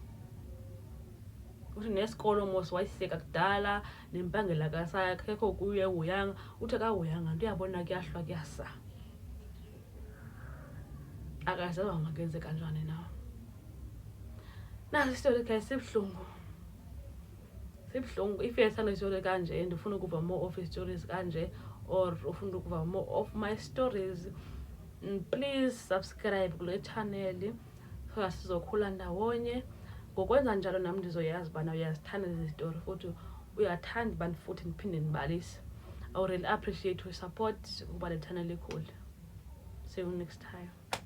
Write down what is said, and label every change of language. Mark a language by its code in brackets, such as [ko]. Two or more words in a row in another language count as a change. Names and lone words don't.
[xh] Uthi nesikolo mos wayiseka kudala nempangela kasakekho kuye hoyanga. Uthi akahoyanga nto uyabona kuyahlwa kuyasa akazazi uba makenze kanjani na. Nasi isitori guys sibuhlungu if uyethanda isitori kanje ndifuna ukuva [en] more of stories [xh] kanje or ufuna ukuva [en] more of my stories please subscribe [xh] kule channel so sizokhula ndawonye ngokwenza njalo nam ndizoyazi ubana uyazithanda ezi zitori futhi uyathanda ubani futhi ndiphinde ndibalise. [en] I would really appreciate your support [xh] uba lithana likhulu. [en] See you next time.